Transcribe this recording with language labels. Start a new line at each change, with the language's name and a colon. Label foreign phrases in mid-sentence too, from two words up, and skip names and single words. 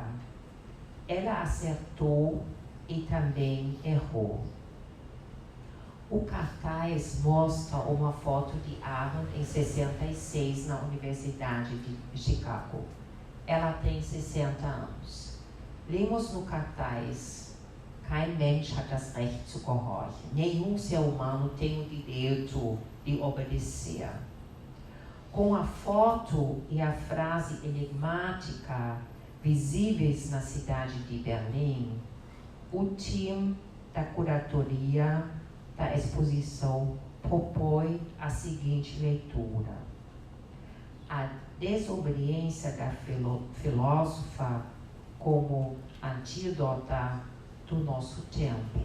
Portuguese: Ela acertou e também errou. O cartaz mostra uma foto de Arendt em 66 na Universidade de Chicago. Ela tem 60 anos. Lemos no cartaz:
German: Kein Mensch hat das Recht zu gehorchen.
Portuguese: Nenhum ser humano tem o direito de obedecer. Com a foto e a frase enigmática visíveis na cidade de Berlim, o time da curatoria da exposição propõe a seguinte leitura: a desobediência da filósofa como antidota do nosso tempo.